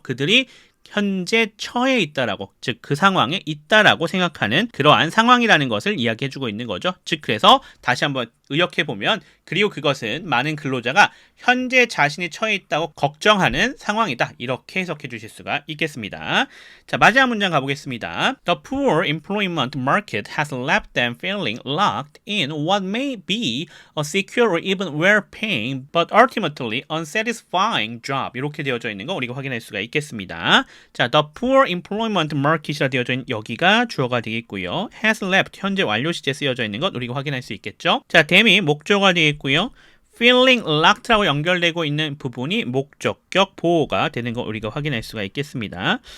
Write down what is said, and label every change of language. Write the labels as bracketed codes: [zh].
[ko] 그들이 현재 처해 있다라고, 즉 그 상황에 있다라고 생각하는 그러한 상황이라는 것을 이야기해주고 있는 거죠. 즉 그래서 다시 한번 의역해보면 그리고 그것은 많은 근로자가 현재 자신이 처해 있다고 걱정하는 상황이다. 이렇게 해석해 주실 수가 있겠습니다. 자, 마지막 문장 가보겠습니다. [en] The poor employment market has left them feeling locked in what may be a secure or even well-paying but ultimately unsatisfying job. [ko] 이렇게 되어져 있는 거 우리가 확인할 수가 있겠습니다. 자, [en] the poor employment market [ko] 이라 되어져 있는 여기가 주어가 되겠고요. [en] has left [ko] 현재 완료 시제 쓰여져 있는 것 우리가 확인할 수 있겠죠. 자, 대미 목조가 되겠고요. feeling locked라고 연결되고 있는 부분이 목적격 보호가 되는 거 우리가 확인할 수가 있겠습니다.